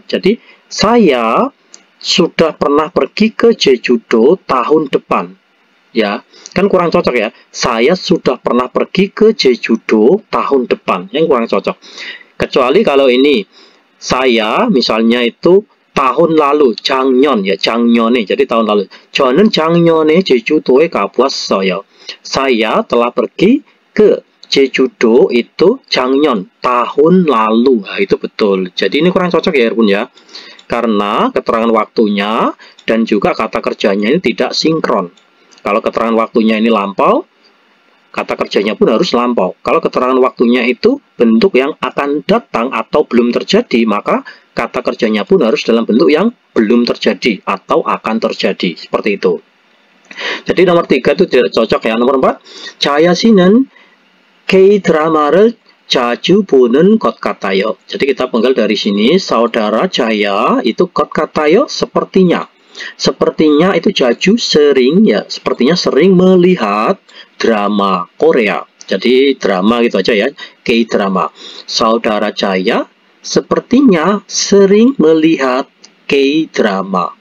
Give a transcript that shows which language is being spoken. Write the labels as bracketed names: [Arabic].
[Indonesian] Jadi saya sudah pernah pergi ke Jejudo tahun depan. Ya, kan kurang cocok ya. Saya sudah pernah pergi ke Jejudo tahun depan. Yang kurang cocok. Kecuali kalau ini saya misalnya itu tahun lalu, 작년 ya, 작년에 jadi tahun lalu. [Korean] 저는 작년에 제주도에 가봤어요. [Indonesian] Saya telah pergi ke Jejudo itu 작년, tahun lalu. Nah, itu betul. Jadi ini kurang cocok ya Yarbun ya. Karena keterangan waktunya dan juga kata kerjanya ini tidak sinkron. Kalau keterangan waktunya ini lampau, kata kerjanya pun harus lampau. Kalau keterangan waktunya itu bentuk yang akan datang atau belum terjadi, maka kata kerjanya pun harus dalam bentuk yang belum terjadi atau akan terjadi. Seperti itu. Jadi nomor 3 itu tidak cocok ya. Nomor 4, [Korean] Chaya 씨는 K-drama를 자주 보는 것 같아요. [Indonesian] Jadi kita penggal dari sini, saudara Jaya itu [Korean] 것 같아요, [Indonesian] sepertinya. Sepertinya itu jaju sering ya, sepertinya sering melihat drama Korea. Jadi drama gitu aja ya, K-drama. Saudara Jaya sepertinya sering melihat K-drama.